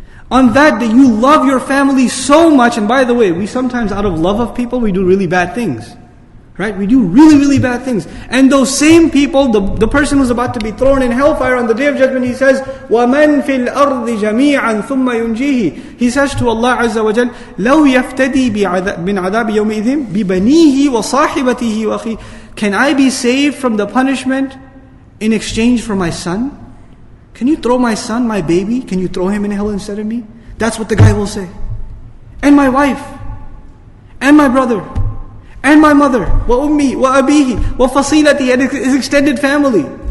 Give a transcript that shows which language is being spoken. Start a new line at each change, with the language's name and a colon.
English: On that day, you love your family so much. And by the way, we sometimes, out of love of people, we do really bad things. Right? We do really, really bad things. And those same people, the person who's about to be thrown in hellfire on the Day of Judgment, he says,
Arabic: وَمَنْ فِي الْأَرْضِ جَمِيعًا ثُمَّ يُنْجِيهِ.
English: He says to Allah Azza wa Jal,
Arabic: لَوْ يَفْتَدِي مِنْ عَذَابِ يَوْمِئِذٍ بِبَنِيهِ وَصَاحِبَتِهِ وَأَخِيهِ.
English: Can I be saved from the punishment in exchange for my son? Can you throw my son, my baby, can you throw him in hell instead of me? That's what the guy will say. And my wife, and my brother, and my mother,
Arabic: وَأُمِّهِ وَأَبِيهِ وَفَصِيلَتِهِ,
English: and his extended family.